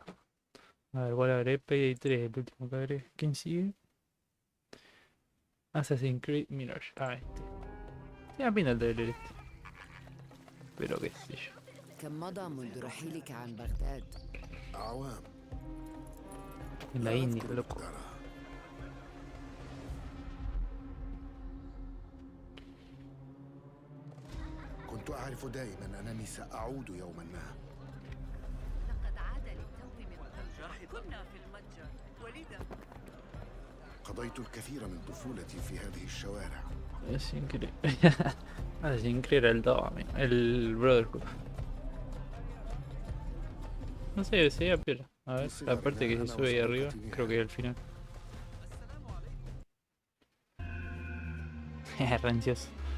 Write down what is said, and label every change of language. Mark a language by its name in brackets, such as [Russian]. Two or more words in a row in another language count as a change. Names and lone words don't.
[Spanish] A ver, igual agregué Payday 3, el último que agregué. ¿Quién sigue? Assassin's Creed Mirage. Ah, este. Ya pinta el trailer este. Pero qué sé yo. En la India, loco. [Arabic] كنت أعرف دائما أنني سأعود يوما ما. لقد عاد للتو من طنجة. كنا في المتجر ولذا قضيت الكثير من طفولتي في هذه الشوارع. [Spanish] Assassin's Creed era el 2, el Brotherhood. No sé, se veía piola. A ver, la parte que se sube ahí arriba, creo que es el final. Rancioso.